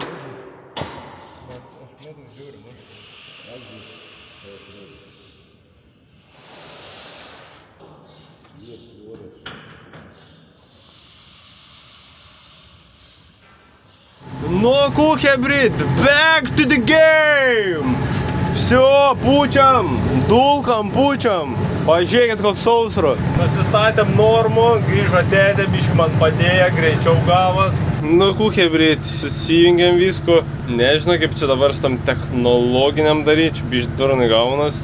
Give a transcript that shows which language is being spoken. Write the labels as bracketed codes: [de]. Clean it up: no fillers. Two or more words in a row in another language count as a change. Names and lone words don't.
[ru] Ну, Hebrid, [en] back to the game! [ru] Всё, [lt] pučiam, dulkam, pučiam. Pažiūrėkit, koks sausro. Nusistatėm normų, grįžo tėtė, biškai man padėjo, greičiau gavas. Nu, Hebrid, susijungiam visko. Nežinau, kaip čia dabar su tam technologiniam daryti, biškai durnai gaunas.